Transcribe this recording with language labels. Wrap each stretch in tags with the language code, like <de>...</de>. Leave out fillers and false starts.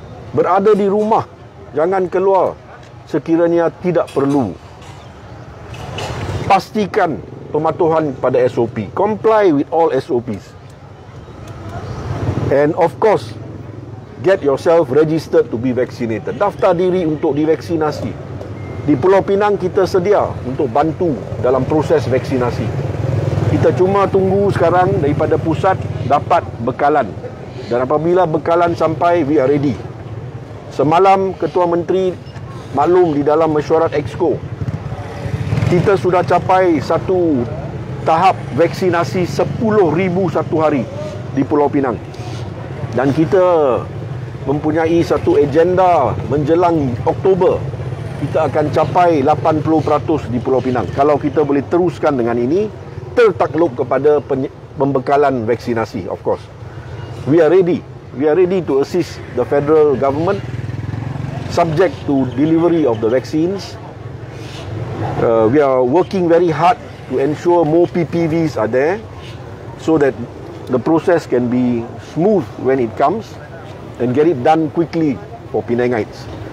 <ms>Berada di rumah, jangan keluar sekiranya tidak perlu. Pastikan pematuhan pada SOP.</ms> <en>Comply with all SOPs. And of course, get yourself registered to be vaccinated.</en> <ms>Daftar diri untuk divaksinasi. Di Pulau Pinang kita sedia untuk bantu dalam proses vaksinasi. Kita cuma tunggu sekarang daripada pusat dapat bekalan. Dan apabila bekalan sampai,</ms> <en>we are ready.</en> <ms>Semalam Ketua Menteri maklum di dalam mesyuarat Exco, kita sudah capai satu tahap vaksinasi 10,000 satu hari di Pulau Pinang. Dan kita mempunyai satu agenda menjelang Oktober, kita akan capai 80% di Pulau Pinang. Kalau kita boleh teruskan dengan ini, tertakluk kepada pembekalan vaksinasi, of course.</ms> <en>We are ready. We are ready to assist the federal government subject to delivery of the vaccines. We are working very hard to ensure more PPVs are there so that the process can be smooth when it comes and get it done quickly for Penangites.</en>